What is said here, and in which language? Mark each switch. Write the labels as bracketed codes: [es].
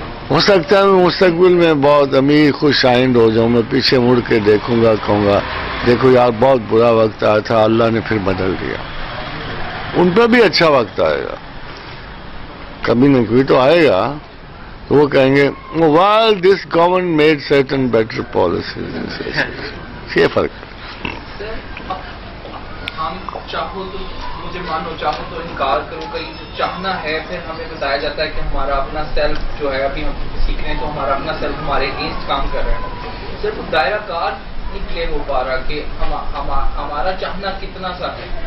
[ur] ہو سکتا ہے میں مستقبل میں بہت امیر خوش آئند ہو جاؤں، میں پیچھے مڑ کے دیکھوں گا، کہوں گا دیکھو یار بہت برا وقت آیا تھا، اللہ نے پھر بدل دیا. ان پہ بھی اچھا وقت آئے گا، کبھی نہ کبھی تو آئے گا. تو وہ کہیں گے [en] while this government made certain better policies. [ur] یہ فرق ہے. ہم چاہو تو مجھے مانو چاہو تو انکار کروں، کہیں چاہنا ہے پھر ہمیں بتایا جاتا ہے کہ ہمارا اپنا سیلف جو ہے ابھی ہم سیکھ رہے ہیں تو ہمارا اپنا سیلف ہمارے اگینسٹ کام کر رہا ہے. صرف دائرہ کار نہیں کلیئر ہو پا رہا کہ ہمارا چاہنا کتنا سا ہے.